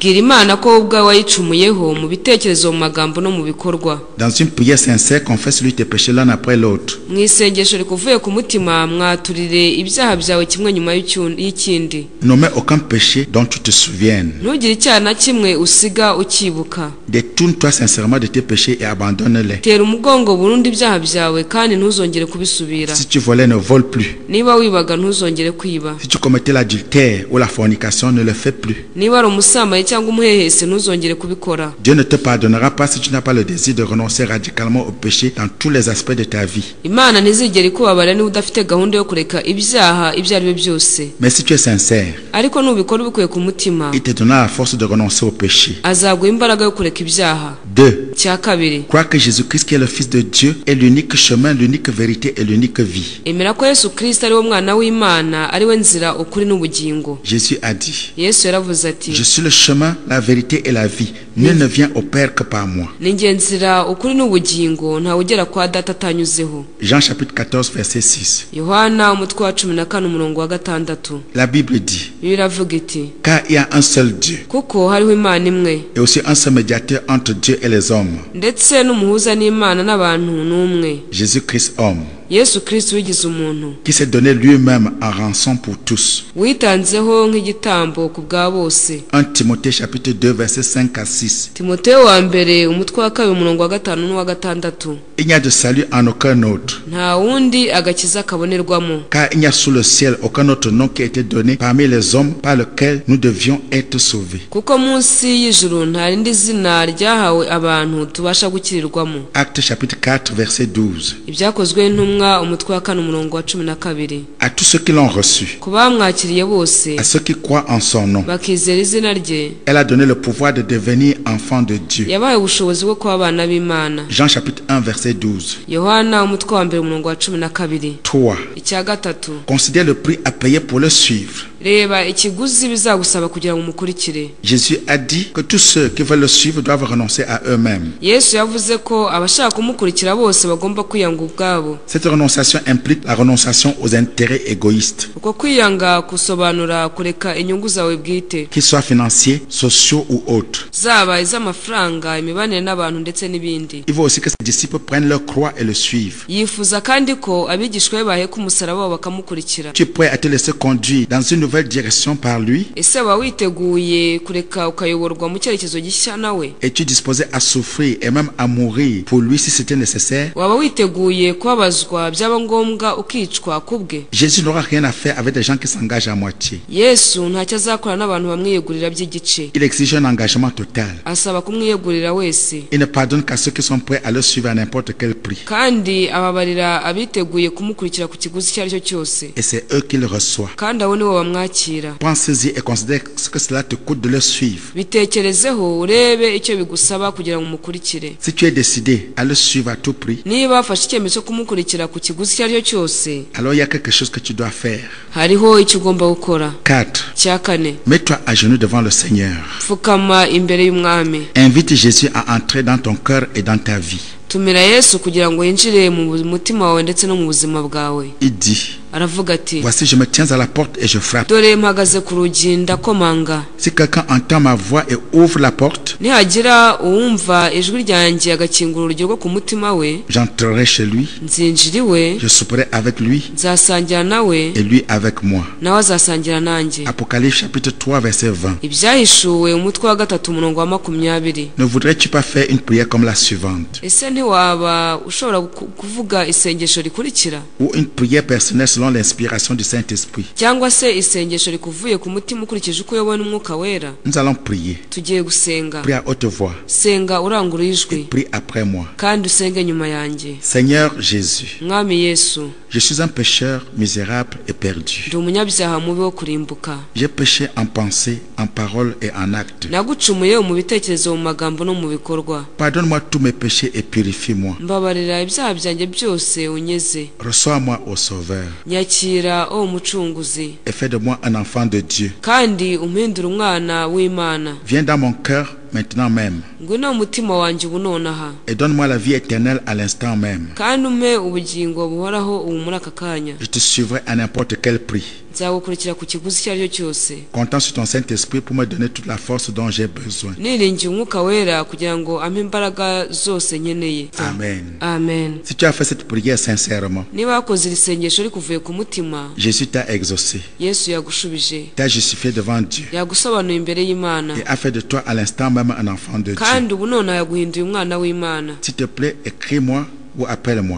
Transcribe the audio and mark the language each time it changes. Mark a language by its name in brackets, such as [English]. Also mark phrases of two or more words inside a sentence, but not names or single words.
[Kinyarwanda] bwira Imana ko wowe ubwawe wayicumuyeho mu bitekerezo, mu magambo no mu bikorwa. [French] Dans une prière sincère, confesse-lui tes péchés l'un après l'autre. [Kinyarwanda] mu isengesho rikuvuye ku mutima, mwaturire ibyaha byawe kimwe nyuma y'ikindi. [French] N'omets aucun péché dont tu te souviennes. [Kinyarwanda] ntugire icyaha na kimwe usiga ukibuka. [French] Détourne-toi sincèrement de tes péchés et abandonne-les. [Kinyarwanda] tera umugongo burundu ibyaha byawe kandi ntuzongere kubisubira. [French] Si tu volais, ne vole plus. [Kinyarwanda] niba wibaga ntuzongere kwiba. [French] Si tu commettais l'adultère ou la fornication, ne le fais plus. [Kinyarwanda] niba ari umusambanyi cyangwa umuhehesi, ntuzongere kubikora. [French] Dieu ne te pardonnera pas si tu n'as pas le désir de renoncer radicalement au péché dans tous les aspects de ta vie. [Kinyarwanda] Imana ntizigera ikubabarira niba udafite gahunda yo kureka ibyaha ibyo ari byo byose. [French] Mais si tu es sincère, [Kinyarwanda] ariko nubikora ubikuye ku mutima, [French] il te donnera la force de renoncer au péché. [Kinyarwanda] azaguha imbaraga yo kureka ibyaha. 2. cya kabiri, [French] Crois que Jésus-Christ, qui est le Fils de Dieu, est l'unique chemin, l'unique vérité et l'unique vie. [Kinyarwanda] emera ko Yesu Kristo ari wo mwana w'Imana, ari we nzira, ukuri n'ubugingo. [French] Jésus a dit, [Kinyarwanda] Yesu yaravuze ati, [French] je suis le chemin, la vérité et la vie. Nul ne vient au Père que par moi. [Kinyarwanda] ni njye nzira, ukuri n'ubugingo, ntawe ugera kwa Data atanyuzeho. [French] Jean chapitre 14, verset 6. [Kinyarwanda] Yohana umutwe wa 14 umurongo wa 6. [French] La Bible dit, [Kinyarwanda] Bibiliya iravuga iti, [French] car il y a un seul Dieu [Kinyarwanda] kuko hariho Imana imwe, [French] et aussi un seul médiateur entre Dieu et les hommes, [Kinyarwanda] ndetse n'umuhuza n'Imana n'abantu n'umwe, [French] Jésus-Christ homme, [Kinyarwanda] Yesu Kristo wigize umuntu, [French] qui s'est donné lui-même en rançon pour tous. [Kinyarwanda] witanzeho nk'igitambo ku bwa bose. [French] 1 Timothée chapitre 2, verset 5 à 6. [Kinyarwanda] Timoteyo wa mbere umutwe wa 2 umurongo wa 5 n'uwa 6. [French] Il n'y a de salut en aucun autre, [Kinyarwanda] nta wundi agakiza kabonerwamo, [French] car il n'y a sous le ciel aucun autre nom qui a été donné parmi les hommes par lequel nous devions être sauvés. [Kinyarwanda] kuko munsi y'ijuru nta rindi zina ryahawe abantu tubasha gukirirwamo. [French] Acte chapitre 4, verset 12. [Kinyarwanda] Ibyakozwe n'intumwa umutwe wa 4 umurongo wa 12. [French] À tous ceux qui l'ont reçu, [Kinyarwanda] ku bamwakiriye bose, [French] à ceux qui croient en son nom, [Kinyarwanda] bakizera izina rye, [French] elle a donné le pouvoir de devenir enfants de Dieu. [Kinyarwanda] yabaye ubushobozi bwo kuba abana b'Imana. [French] Jean chapitre 1, verset 12. [Kinyarwanda] Yohana umutwe wa mbere umurongo wa 12. [French] Toi, [Kinyarwanda] icya gatatu, [French] considère le prix à payer pour le suivre. [Kinyarwanda] reba ikiguzi bizagusaba kugira ngo umukurikire. [French] Jésus a dit que tous ceux qui veulent le suivre doivent renoncer à eux-mêmes. [Kinyarwanda] Yesu yavuze ko abashaka kumukurikira bose bagomba kwiyanga ubwabo. [French] Cette renonciation implique la renonciation aux intérêts égoïstes, [Kinyarwanda] Uko kwiyanga kusobanura kureka inyungu zawe bwite, [French] qu'ils soient financiers, sociaux ou autres. [Kinyarwanda] zaba iz'amafaranga, imibanire n'abantu ndetse n'ibindi. [French] Il faut aussi que ses disciples prennent leur croix et le suivent. [Kinyarwanda] Yifuza kandi ko abigishwa be baheka umusaraba wabo bakamukurikira. [French] Tu es prêt à te laisser conduire dans une nouvelle direction par lui? [Kinyarwanda] Ese waba witeguye kureka ukayoborwa mu cyerekezo gishya nawe? [French] Es-tu disposé à souffrir et même à mourir pour lui si c'était nécessaire? [Kinyarwanda] Waba witeguye kubabazwa byaba ngombwa ukicwa kubwe? [French] Jésus n'aura rien à faire avec des gens qui s'engagent à moitié. [Kinyarwanda] Yesu ntacyo azakora n'abantu bamwiyegurira by'igice. [French] Il exige un engagement total. [Kinyarwanda] Asaba kumwiyegurira wese. [French] Il ne pardonne qu'à ceux qui sont prêts à le suivre à n'importe quel prix. [Kinyarwanda] Kandi ababarira abiteguye kumukurikira ku kiguzi icyo ari cyo cyose. [French] Et c'est eux qui le reçoivent. [Kinyarwanda] Kandi abo nibo bamwakira. [French] Pense-y et considère ce que cela te coûte de le suivre. [Kinyarwanda] Bitekerezeho urebe icyo bigusaba kugira ngo umukurikire. [French] Si tu es décidé à le suivre à tout prix, [Kinyarwanda] Niba wafashe icyemezo cyo kumukurikira ku kiguzi icyo ari cyo cyose, [French] alors il y a quelque chose que tu dois faire. [Kinyarwanda] hariho icyo ugomba gukora. 4. Cya kane, [French] Mets-toi à genoux devant le Seigneur. [Kinyarwanda] pfukama imbere y'umwami. [French] Invite Jésus à entrer dans ton cœur et dans ta vie. [Kinyarwanda] Tumira Yesu kugira ngo yinjire mu mutima wawe ndetse no mu buzima bwawe. [French] Il dit, [Kinyarwanda] Aravuga ati, [French] voici je me tiens à la porte et je frappe. [Kinyarwanda] dore mpagaze ku rugi ndakomanga. [French] Si quelqu'un entend ma voix et ouvre la porte, [Kinyarwanda] Nihagira uwumva ijwi ryanjye agakingura urugi rwo ku mutima we, [French] j'entrerai chez lui, [Kinyarwanda] nzinjira iwe, [French] je souperai avec lui [Kinyarwanda] nzasangira nawe, [French] et lui avec moi. [Kinyarwanda] nawe azasangira nanjye. [French] Apocalypse chapitre 3 verset 20. [Kinyarwanda] Ibyahishuwe umutwe wa 3 umurongo wa 20. [French] Ne voudrais-tu pas faire une prière comme la suivante, [Kinyarwanda] Ese ntiwaba ushobora kuvuga isengesho rikurikira, [French] ou une prière personnelle selon l'inspiration du Saint-Esprit? [Kinyarwanda] cyangwa se isengesho rikuvuye ku mutima ukurikije uko uyobowe n'Umwuka Wera? [French] Nous allons prier. [Kinyarwanda] Tugiye gusenga. [French] Prie à haute voix. [Kinyarwanda] Senga urangurura ijwi [French] Prie après moi. [Kinyarwanda] kandi usenge nyuma yanjye. [French] Seigneur Jésus, [Kinyarwanda] Mwami Yesu, [French] je suis un pécheur misérable et perdu. [Kinyarwanda] ndi umunyabyaha mubi wo kurimbuka. [French] J'ai péché en pensée, en parole et en acte. [Kinyarwanda] Nagucumuye mu bitekerezo, mu magambo no mu bikorwa. [French] Pardonne-moi tous mes péchés et purifie-moi. [Kinyarwanda] Mbabarira ibyaha byanjye byose unyeze. [French] Reçois-moi au Sauveur [Kinyarwanda] Nyakira o mucunguzi, [French] et fais de moi un enfant de Dieu. [Kinyarwanda] kandi umpindure umwana w'Imana. [French] Viens dans mon cœur maintenant même [Kinyarwanda] Ngwino mu mutima wanjye ubu nonaha, [French] et donne-moi la vie éternelle à l'instant même. [Kinyarwanda] kandi umpe ubugingo buhoraho ubu muri aka kanya. [French] Je te suivrai à n'importe quel prix, [Kinyarwanda] Nzagukurikira ku kiguzi icyo ari cyo cyose. [French] comptant sur ton Saint-Esprit pour me donner toute la force dont j'ai besoin. [Kinyarwanda] Niringiye Umwuka Wera kugira ngo ampe imbaraga zose nkeneye. Amen. Amen. [French] Si tu as fait cette prière sincèrement, [Kinyarwanda] Niba wakoze iri sengesho rikuvuye ku mutima, [French] Jésus t'a exaucé, [Kinyarwanda] Yesu yagushubije, [French] t'a justifié devant Dieu [Kinyarwanda] yagusobanuye imbere y'Imana, [French] et a fait de toi à l'instant même un enfant de Dieu. [Kinyarwanda] kandi ubu none yaguhinduye umwana w'Imana. [French] S'il te plaît, écris-moi ou appelle-moi